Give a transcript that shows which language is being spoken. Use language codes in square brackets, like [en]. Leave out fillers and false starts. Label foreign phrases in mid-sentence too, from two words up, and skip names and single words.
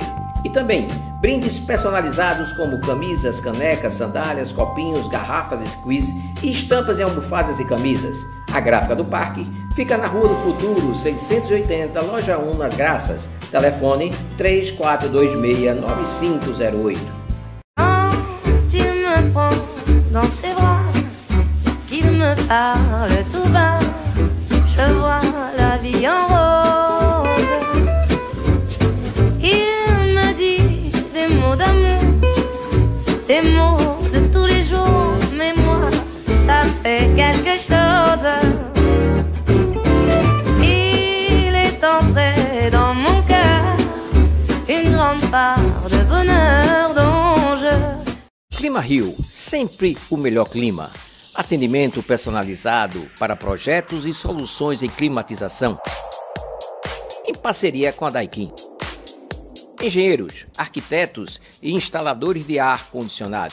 [pt] E também brindes personalizados como camisas, canecas, sandálias, copinhos, garrafas, squeeze e estampas em almofadas e camisas. A Gráfica do Parque fica na Rua do Futuro, 680, Loja 1, nas Graças. Telefone 3426-9508. [fr] Dans ses bras, qu'il me parle tout bas, je vois la vie en rose. Il me dit des mots d'amour, des mots de tous les jours, mais moi, ça fait quelque chose. Il est entré dans mon cœur une grande part de bonheur dont je... [pt] Clima Rio, sempre o melhor clima. Atendimento personalizado para projetos e soluções em climatização. Em parceria com a Daikin. Engenheiros, arquitetos e instaladores de ar-condicionado.